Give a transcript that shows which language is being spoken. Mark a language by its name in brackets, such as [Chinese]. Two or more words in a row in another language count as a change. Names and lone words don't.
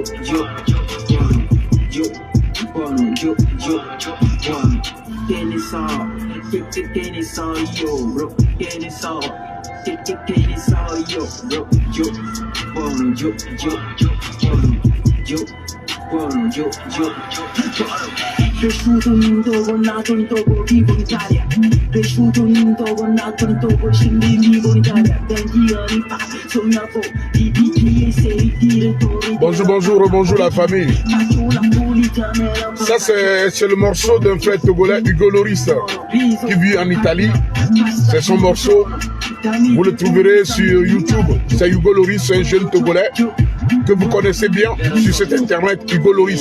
[Italian] che ne so, che ne so io, bro, che ne so, che ne so io, bro, buono, buono, cresciuto in Togo, nato in Togo, vivo in Italia. Cresciuto in Togo, nato in Togo, scendi vivo in Italia. 20 anni fa sognavo di essere il direttore. [French] Bonjour la famille. Ça c'est le morceau d'un frère togolais, Hugo Loris, qui vit en Italie. C'est son morceau. Vous le trouverez sur YouTube. C'est Hugo Loris, un jeune togolais que vous connaissez bien sur cet internet, Hugo Loris.